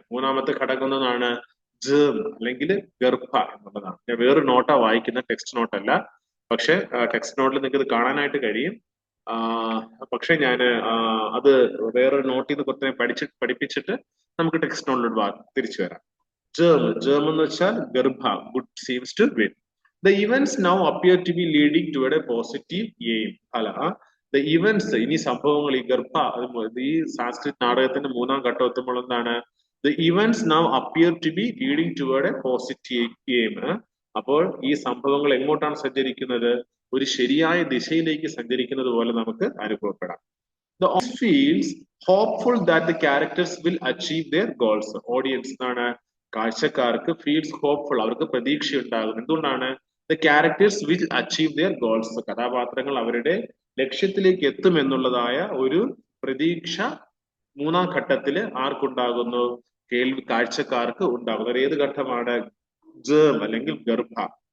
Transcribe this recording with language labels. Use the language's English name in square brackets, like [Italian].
[Malayalam] മൂന്നാമത്തെ ഘടകം എന്നതാണ് ജേം അല്ലെങ്കിൽ ഗർഭ എന്നുള്ളതാണ്. ഞാൻ വേറൊരു നോട്ടാ വായിക്കുന്ന, ടെക്സ്റ്റ് നോട്ടല്ല. പക്ഷെ ടെക്സ്റ്റ് നോട്ടിൽ നിങ്ങൾക്ക് ഇത് കാണാനായിട്ട് കഴിയും. പക്ഷെ ഞാൻ അത് വേറൊരു നോട്ടിൽ നിന്ന് കുറച്ച് പഠിപ്പിച്ചിട്ട് നമുക്ക് ടെക്സ്റ്റ് നോട്ടിലോട്ട് തിരിച്ചു വരാം. ജേം എന്ന് വെച്ചാൽ ഗർഭ. [English] Good seems to win. The events now appear to be leading toward a positive aim. [Malayalam] അല്ല, the events, ഇനി സംഭവങ്ങൾ, ഈ ഗർഭ, ഈ സാൻസ്ക്രിറ്റ് നാടകത്തിന്റെ മൂന്നാം ഘട്ടം എത്തുമ്പോൾ എന്താണ്? [English] The events now appear to be leading toward a positive aim. [Malayalam] അപ്പോൾ ഈ സംഭവങ്ങൾ എങ്ങോട്ടാണ് സഞ്ചരിക്കുന്നത്? ഒരു ശരിയായ ദിശയിലേക്ക് സഞ്ചരിക്കുന്നത് പോലെ നമുക്ക് അനുഭവപ്പെടാം. [English] The audience feels hopeful that the characters will achieve their goals. [Malayalam] Audience എന്നാണ്, കാഴ്ചക്കാർക്ക് ഫീൽസ് ഹോപ്പ്ഫുൾ, അവർക്ക് പ്രതീക്ഷ ഉണ്ടാകും. എന്തുകൊണ്ടാണ്? [English] The characters will achieve their goals. [Malayalam] കഥാപാത്രങ്ങൾ അവരുടെ ലക്ഷ്യത്തിലേക്ക് എത്തും എന്നുള്ളതായ ഒരു പ്രതീക്ഷ മൂന്നാം ഘട്ടത്തില് ആർക്കുണ്ടാകുന്നു? കാഴ്ചക്കാർക്ക് ഉണ്ടാകുന്നു. ഏത് ഘട്ടമാണ്? ജേം അല്ലെങ്കിൽ ഗർഭ.